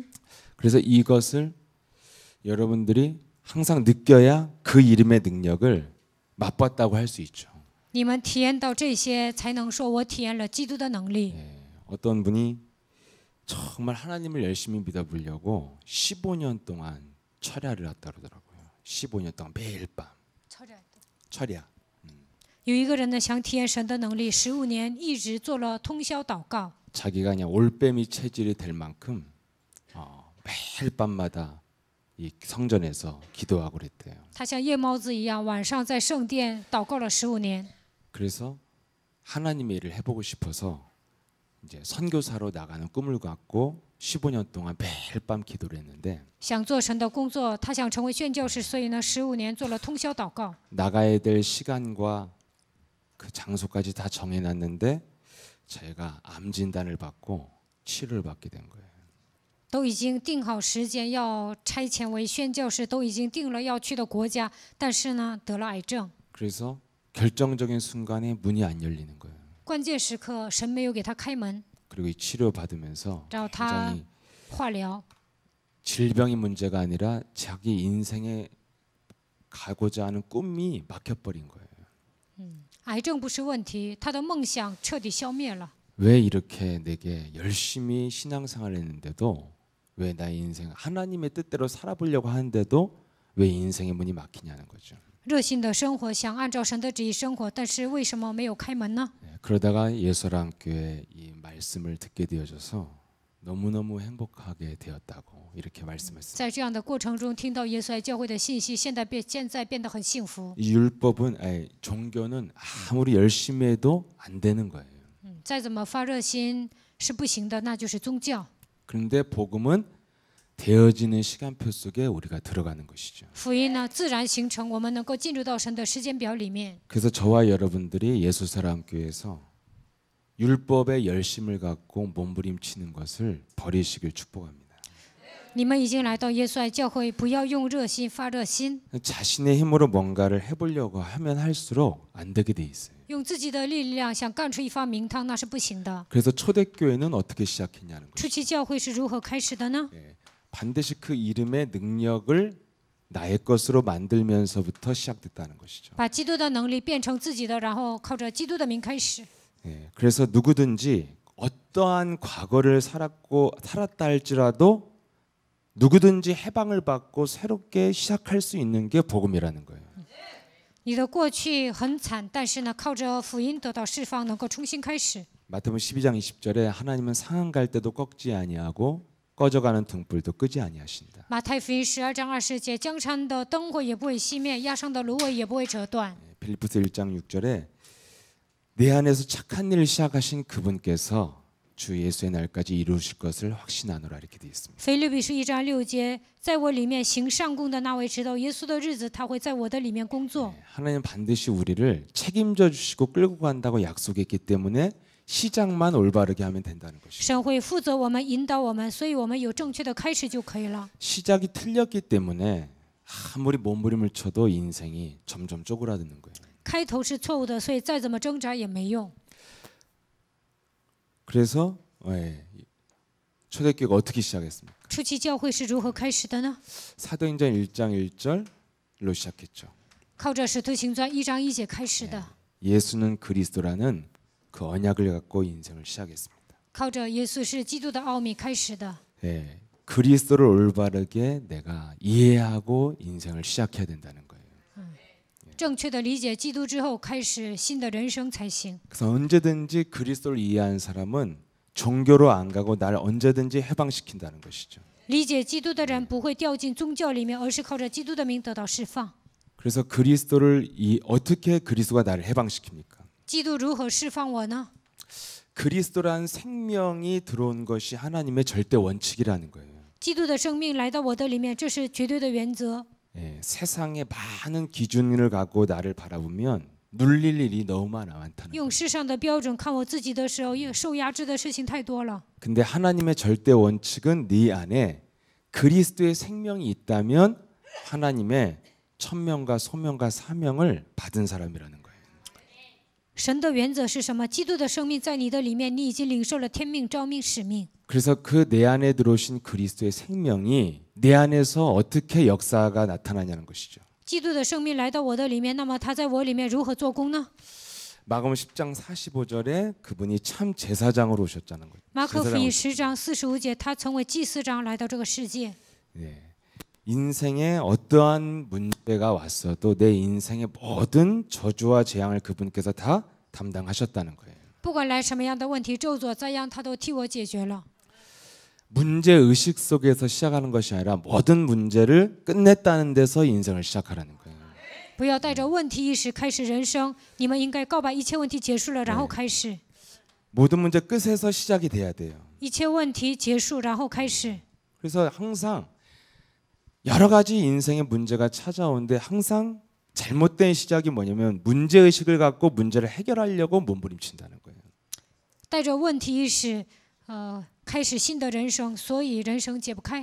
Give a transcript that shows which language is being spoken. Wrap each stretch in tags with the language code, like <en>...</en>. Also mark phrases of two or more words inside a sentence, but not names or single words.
<ko>그래서 이것을 여러분들이 항상 느껴야 그 이름의 능력을 맛봤다고 할 수 있죠.</ko> <zh>你们体验到这些，才能说我体验了基督的能力。</zh> <ko>어떤 분이 정말 하나님을 열심히 믿어보려고 15년 동안 철야를 했다 그러더라고요. 15년 동안 매일 밤. 철야.</ko> <zh>有一个人呢，想体验神的能力，15年一直做了通宵祷告。</zh> <ko>자기가 그냥 올빼미 체질이 될 만큼 매일 밤마다 이 성전에서 기도하고 그랬대요.</ko> <zh>他像夜猫子一样，晚上在圣殿祷告了15年。</zh> <ko>그래서 하나님의 일을 해보고 싶어서 이제 선교사로 나가는 꿈을 갖고 15년 동안 매일 밤 기도를 했는데</ko> <zh>想做神的工作，他想成为宣教士，所以呢，15年做了通宵祷告。</zh> <ko>나가야 될 시간과 그 장소까지 다 정해놨는데 제가 암 진단을 받고 치료를 받게 된 거예요.</ko> <zh>都已经定好时间要差遣为宣教士，都已经定了要去的国家，但是呢，得了癌症。</zh> <ko>그래서 결정적인 순간에 문이 안 열리는 거예요.</ko> <zh>关键时刻，神没有给他开门，</zh> <ko>그리고 이 치료 받으면서</ko> <zh>然后他</zh> <ko>굉장히</ko> <zh>化疗。</zh> <ko>질병이 문제가 아니라 자기 인생에 가고자 하는 꿈이 막혀버린 거예요.</ko> <zh>癌症不是问题，他的梦想彻底消灭了。</zh> <ko>왜 이렇게 내게 열심히 신앙생활을 했는데도 왜 나의 인생 하나님의 뜻대로 살아보려고 하는데도 왜 인생의 문이 막히냐는 거죠.</ko> <zh>热心的生活，想按照神的旨意生活，但是为什么没有开门呢？</zh> <ko>그러다가 예수랑교회 이 말씀을 듣게 되어져서 너무너무 행복하게 되었다고 이렇게 말씀했어요.</ko> <zh>在这样的过程中，听到耶稣爱教会的信息，现在变得很幸福。</zh> <ko>이 율법은 종교는 아무리 열심히 해도 안 되는 거예요.</ko> <zh>再怎么发热心是不行的，那就是宗教。</zh> <ko>그런데 복음은 되어지는 시간표 속에 우리가 들어가는 것이죠.</ko> <zh>福音呢，自然形成，我们能够进入到神的时间表里面。</zh> <ko>그래서 저와 여러분들이 예수사랑교회에서 율법의 열심을 갖고 몸부림치는 것을 버리시길 축복합니다.</ko> <zh>你们已经来到耶稣爱教会，不要用热心发热心，</zh> <ko>자신의 힘으로 뭔가를 해보려고 하면 할수록 안 되게 돼 있어요.</ko> <zh>用自己的力量想干出一方名堂，那是不行的。</zh> <ko>그래서 초대교회는 어떻게 시작했냐는 거예요.</ko> <zh>初期教会是如何开始的呢？</zh> <ko>반드시 그 이름의 능력을 나의 것으로 만들면서부터 시작됐다는 것이죠.</ko> <zh>把基督的能力变成自己的，然后靠着基督的名开始。</zh> <ko>그래서 누구든지 어떠한 과거를 살았다 할지라도 누구든지 해방을 받고 새롭게 시작할 수 있는 게 복음이라는 거예요.</ko> <zh>你的过去很惨，但是呢，靠着福音得到释放，能够重新开始。</zh> <ko>마태복음 12장 20절에 하나님은 상한 갈 때도 꺾지 아니하고 꺼져가는 등불도 끄지 아니하신다.</ko> <zh>马太福音12章20节，江山的灯火也不会熄灭，压上的芦苇也不会折断。</zh> <ko>빌립보서 1장 6절에 내 안에서 착한 일을 시작하신 그분께서 주 예수의 날까지 이루실 것을 확신하노라 이렇게 되어 있습니다.</ko> <zh>腓立比书1章6节，在我里面行上工的那位，直到耶稣的日子，他会在我的里面工作。</zh> <ko>하나님 반드시 우리를 책임져 주시고 끌고 간다고 약속했기 때문에 시작만 올바르게 하면 된다는 것이죠.</ko> <zh>神会负责我们，引导我们，所以我们有正确的开始就可以了。</zh> <ko>시작이 틀렸기 때문에 아무리 몸부림을 쳐도 인생이 점점 쪼그라드는 거예요.</ko> <zh>开头是错误的，所以再怎么挣扎也没用。</zh> <ko>그래서 초대교회가 어떻게 시작했습니까?</ko> <zh>初期教会是如何开始的呢？</zh> <ko>사도행전 1장 1절로 시작했죠.</ko> <zh>靠着使徒行传1章1节开始的，</zh> <ko>예수는 그리스도라는 그 언약을 갖고 인생을 시작했습니다.</ko> <zh>靠着耶稣是基督的奥秘开始的。</zh> <ko>그리스도를 올바르게 내가 이해하고 인생을 시작해야 된다는 거예요.</ko> <zh>正确的理解基督之后，开始新的人生才行。</zh> <ko>그래서 언제든지 그리스도를 이해한 사람은 종교로 안 가고 날 언제든지 해방시킨다는 것이죠.</ko> <zh>理解基督的人不会掉进宗教里面，而是靠着基督的名得到释放。</zh> <ko>그래서 어떻게 그리스도가 나를 해방시킵니까?</ko> <zh>基督如何释放我呢？</zh> <ko>그리스도란 생명이 들어온 것이 하나님의 절대 원칙이라는 거예요.</ko> <zh>基督的生命来到我的里面，这是绝对的原则。</zh> <ko>예, 세상에 많은 기준을 갖고 나를 바라보면 눌릴 일이 너무 많다는 거예요.</ko> <zh>用世上的标准看我自己的时候，受压制的事情太多了。</zh> <ko>근데 하나님의 절대 원칙은 네 안에 그리스도의 생명이 있다면 하나님의 천명과 소명과 사명을 받은 사람이라는 거예요.</ko> <zh>神的原则是什么？基督的生命在你的里面，你已经领受了天命、召命、使命。</zh> <ko>그래서 그 내 안에 들어오신 그리스도의 생명이 내 안에서 어떻게 역사가 나타나냐는 것이죠.</ko> <zh>基督的生命来到我的里面，那么他在我里面如何做工呢？</zh> <ko>마가복음 10장 45절에 그분이 참 제사장으로 오셨다는 거예요.</ko> <zh>马可福音10章45节，他成为祭司长来到这个世界。</zh> <ko>네. 인생에 어떠한 문제가 왔어도 내 인생의 모든 저주와 재앙을 그분께서 다 담당하셨다는 거예요.</ko> <zh>不管来什么样的问题、咒诅、灾殃，他都替我解决了。</zh> <ko>문제 의식 속에서 시작하는 것이 아니라 모든 문제를 끝냈다는 데서 인생을 시작하라는 거예요.</ko> <zh>不要带着问题意识开始人生，你们应该告白一切问题结束了，然后开始。</zh> <ko>모든 문제 끝에서 시작이 돼야 돼요.</ko> <zh>一切问题结束，然后开始。</zh> <ko>그래서 항상 여러 가지 인생의 문제가 찾아오는데 항상 잘못된 시작이 뭐냐면 문제 의식을 갖고 문제를 해결하려고 몸부림친다는 거예요.</ko> <zh>带着问题意识，开始新的人生，所以人生解不开。</zh>